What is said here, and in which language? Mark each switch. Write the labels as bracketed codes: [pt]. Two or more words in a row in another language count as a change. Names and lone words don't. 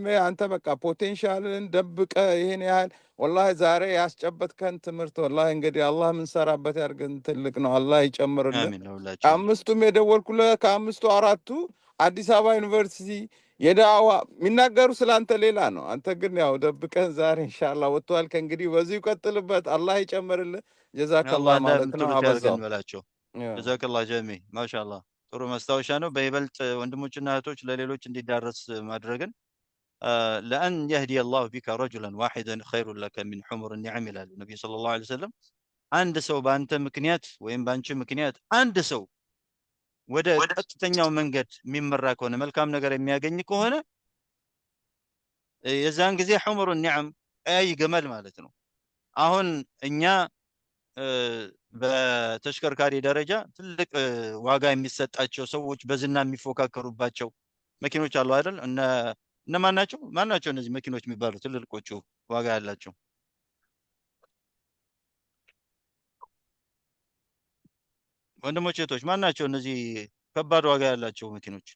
[am] አንተ በቃ ፖቴንሻልን ደብቀ ይሄን ያህል ወላሂ ዛሬ ያስጨበጥከን ትምህርት ወላሂ እንግዲህ አላህ ምንሰራበት ያርገን። ትልቅ ነው አላህ ይጨምርልን። አምስቱም የደወልኩለት ከአምስቱ 4ቱ አዲስ አበባ ዩኒቨርሲቲ የዳዋ የሚናገሩ ስላንተ ሌላ ነው። አንተ ግን ያው ደብቀን ዛሬ ኢንሻአላህ ወጥቷል። ከእንግዲህ በዚሁ ቀጥልበት። አላህ ይጨምርልን። ጀዛከላህ ማለት ነው። አበዛው ጀዛከላህ ጀሚ ማሻአላህ ጥሩ መስታወሻ ነው። በይበልጥ ወንድሞችና እህቶች ለሌሎች እንዲዳረስ ማድረግን ለአን [ar] يهدي الله بك رجلا واحدا خير لك من حمر النعم [am] ይላሉ ነብዩ [ar] صلى الله عليه وسلم። [am] አንድ ሰው በአንተ ምክንያት ወይም በአንቺ ምክንያት አንድ ሰው ወደ ቀጥተኛው መንገድ የሚመራ ከሆነ መልካም ነገር የሚያገኝ ከሆነ የዛን ጊዜ [ar] حمر النعم [am] ቀይ ገመል ማለት ነው። አሁን እኛ በተሽከርካሪ ደረጃ ትልቅ ዋጋ የሚሰጣቸው ሰዎች በዝና የሚፎካከሩባቸው መኪኖች አሉ አይደል? እነማን ናቸው? ማን ናቸው እነዚህ መኪኖች የሚባሉ ትልልቆቹ ዋጋ ያላቸው? ወንድሞች እህቶች ማን ናቸው እነዚህ ከባድ ዋጋ ያላቸው መኪኖች?